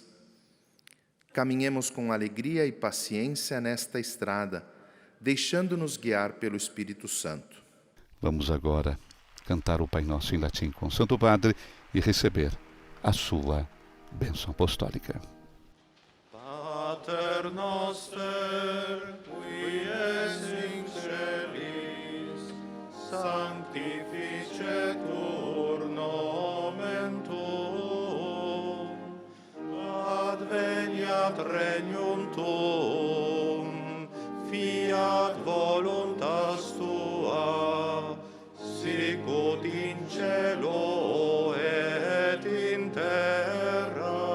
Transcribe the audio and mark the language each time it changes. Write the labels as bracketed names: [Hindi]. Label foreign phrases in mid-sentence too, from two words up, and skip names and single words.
[Portuguese] Caminhemos com alegria e paciência nesta estrada, deixando-nos guiar pelo Espírito Santo. Vamos agora cantar o Pai Nosso em latim com o Santo Padre e receber a sua bênção apostólica. [Latin] Pater noster, qui es in celis, sanctificetur nomen tuum, adveniat regnum tuum, fiat voluntas tua, sicut in cielo et in terra.